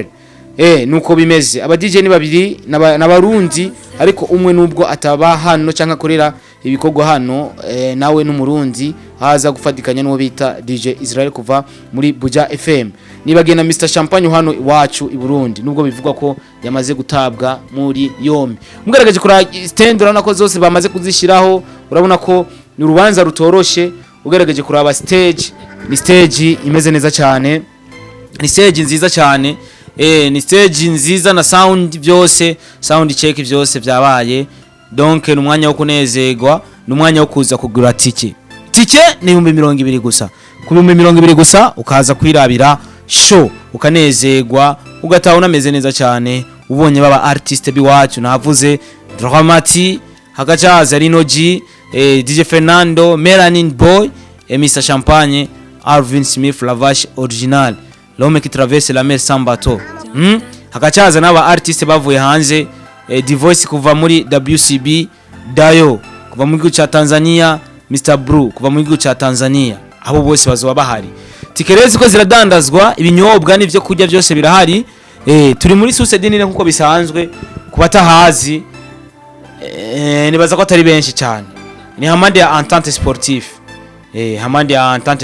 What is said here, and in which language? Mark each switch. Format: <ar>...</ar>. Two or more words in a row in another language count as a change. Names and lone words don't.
<rn>Nuko bimeze aba DJ ni babiri n'abarundi ariko umwe nubwo ataba hano canka korera ibikorwa hano nawe n'umurundi haza gufatikanya n'uwo bita DJ Israel kuva muri Buja FM nibagena Mr Champagne hano iwacu i Burundi nubwo bivugwa ko yamaze gutabwa muri yombi. Mugaragaje kura stand urabona ko zose bamaze kuzishiraho urabona ko ni urubanza rutoroshe ugaragaje kuraba stage ni stage imeze neza cyane ni stage nziza cyane ni stage nziza na sound byose</rn> <en>sound check</en> <rn>byose byabaye donc numwanya wo kunezerwa numwanya wo kuza kugura tike ni 200 gusa ku 200 gusa ukaza kwirabira show ukanezerwa ugataha unameze neza cyane ubonye baba artist biwacu navuze Dramati hagacaza Rinoji DJ Fernando Melanin Boy Mr Champagne Alvin Smith Lavash original</rn> <fr>l'homme qui traverse la mer sans bateau</fr> <rn>hagacaza n'aba artist bavuye hanze Divoice kuva muri WCB Dayoo kuva mu gihugu cya Tanzania Mr Blue kuva mu gihugu cya Tanzania abo bose bazoba bahari. Tikerezi ko ziradandazwa ibinyobwa n'ivyo kurya byose birahari turi muri Society NIL nkuko bisanzwe kubatahazi nibaza ko atari benshi cyane ni hamande ya Entente Sportif hamande ya Entente</rn>